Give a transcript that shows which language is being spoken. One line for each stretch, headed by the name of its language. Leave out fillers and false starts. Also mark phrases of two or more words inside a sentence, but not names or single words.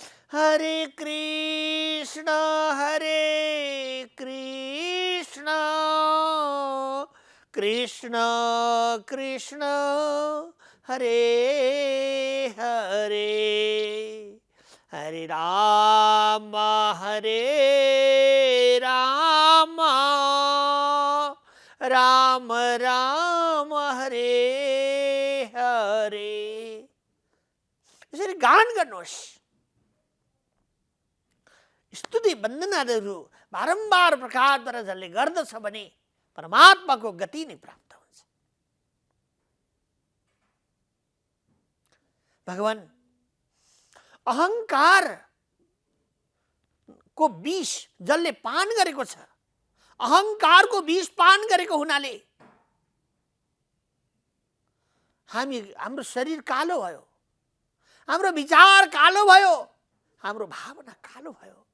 Sanskrit: हरे कृष्ण कृष्ण कृष्ण हरे हरे, हरे राम राम राम हरे हरे।
Nepali: यसरी गान गर्नुहोस्। स्तुति वन्दनाहरू बारम्बार प्रकारद्वारा जसले गर्दछ भने परमात्माको गति नै प्राप्त हुन्छ। भगवान अहंकार को विष जसले पान गरेको छ, अहंकार को विष पान गरेको हुनाले हाम्रो शरीर कालो भयो, हाम्रो विचार कालो भयो, हाम्रो भावना कालो भयो।